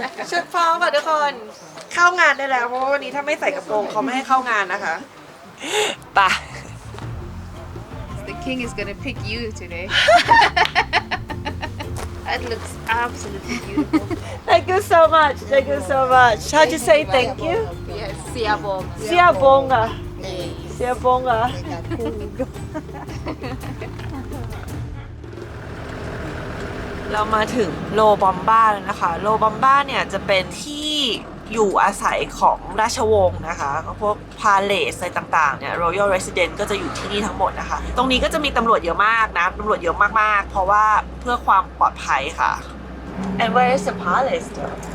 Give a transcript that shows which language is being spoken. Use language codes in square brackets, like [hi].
[th] ชุดพร้อมค่ะทุกคนเข้างานได้แล้วเพราะว่าวันนี้ถ้าไม่ใส่กระโปรงเขาไม่ให้เข้างานนะคะไป [en] The king is gonna pick you today. That looks absolutely beautiful. Thank you so much Thank you so much How to say thank you Yes, siabong. [th] เสียบงอ่ะเสียบงอ่ะเรามาถึงโลบอมบ้าแล้วนะคะโลบอมบ้าเนี่ยจะเป็นที่อยู่อาศัยของราชวงศ์นะคะพวกพาเลสอะไรต่างๆเนี่ย Royal Residence ก็จะอยู่ที่นี่ทั้งหมดนะคะตรงนี้ก็จะมีตำรวจเยอะมากนะตำรวจเยอะมากๆเพราะว่าเพื่อความปลอดภัยค่ะ [en] And where is the palace though?